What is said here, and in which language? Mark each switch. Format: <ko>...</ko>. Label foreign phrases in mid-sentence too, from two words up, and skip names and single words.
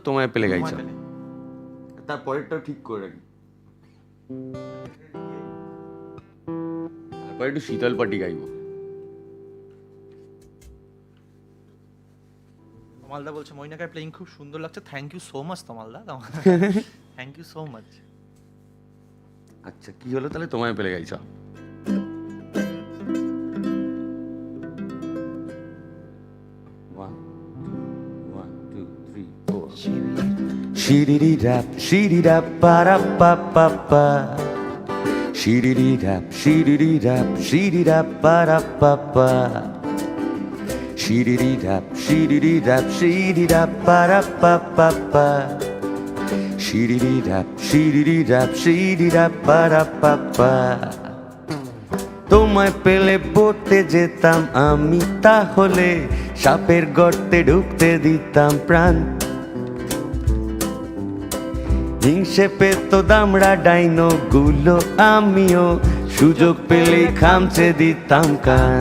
<bn>তোমায় পেলে গাইছ, তারপরেরটাও ঠিক করে রাখি, তারপরে একটু শীতল পাটি গাইবো। তমালদা বলছে মইনাকার প্লেইং খুব সুন্দর লাগছে,</bn> <en>thank you so much</en> <bn>তমালদা,</bn> <en>thank you so much.</en> <bn>আচ্ছা কি হলো তাহলে? তোমায় পেলে গাইছ। Shiri rap, shiri rap, para pa pa pa. Shiri rap, shiri rap, para pa pa. Shiri rap, shiri rap, para pa pa pa. Shiri rap, para pa pa. তোমায় পেলে পড়তে যেতাম আমি, তাহলে সাপের গর্তে ঢুকতে দিতাম প্রাণ। হিংসে পেত দামড়া ডাইনো গুলো, আমিও সুযোগ পেলে খামচে দিতাম কান।</bn>